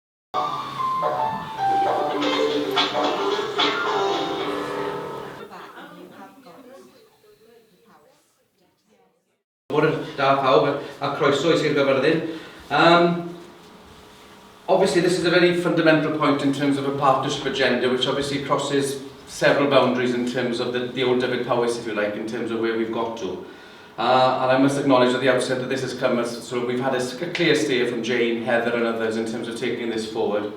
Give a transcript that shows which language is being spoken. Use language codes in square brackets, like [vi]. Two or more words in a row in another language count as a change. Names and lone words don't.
[cy] Da pawb a croeso i'r gyfarfod. [en] Obviously this is a very fundamental point in terms of a partnership agenda which obviously crosses several boundaries in terms of the old Dyfed Powys, if you like, in terms of where we've got to. And I must acknowledge at the outset that this has come as sort of we've had a clear steer from Jane, Heather and others in terms of taking this forward.